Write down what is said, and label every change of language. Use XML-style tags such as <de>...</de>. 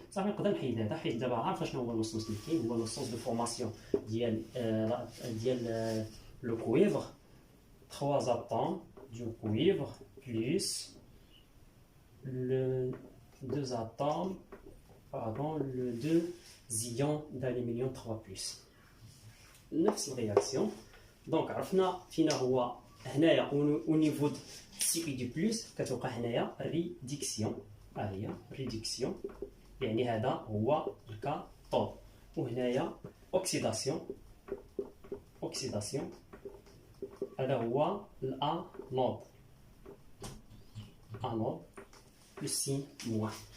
<ar>صافي نقدر نحيد هذا حيت دابا عارف شنو هو الوسوس اللي كاين هو الوسوس دو فورماسيون ديال</ar> <fr>le cuivre. 3 atomes du cuivre plus le 2 atomes, pardon, le 2 ions d'aluminium 3 plus.</fr> <ar>نفس الرياكسيون. دونك عرفنا فينا هو هنايا</ar> <fr>au niveau de Cu2+</fr> <ar>كتوقع هنايا ريديكسيون. ها هي ريديكسيون يعني هذا هو الكاثود وهنايا اوكسيداسيون هذا هو الانود بلس سين موان.</ar>